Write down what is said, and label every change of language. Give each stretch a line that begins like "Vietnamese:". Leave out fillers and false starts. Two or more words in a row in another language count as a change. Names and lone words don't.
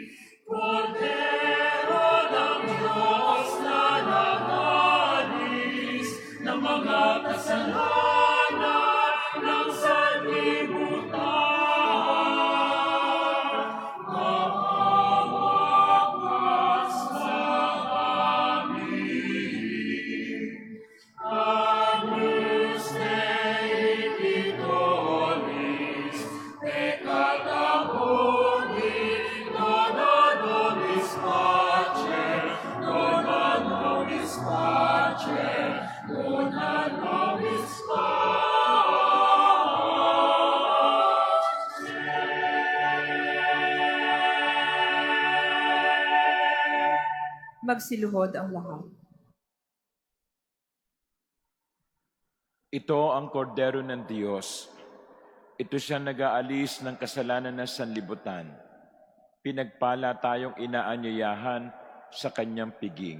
Filipino: Cordero ng Diyos na nag-aalis ng mga kasalanan ng sanlibutan. Maawa ka sa amin.
Latin: Agnus Dei Victoris, peccata mundi, dona nobis pace, dona nobis pace, dona nobis pace.
Filipino: Magsiluhod ang lahat. Ito ang kordero ng Diyos. Ito siya nag-aalis ng kasalanan ng sanlibutan. Pinagpala tayong inaanyayahan sa kanyang piging.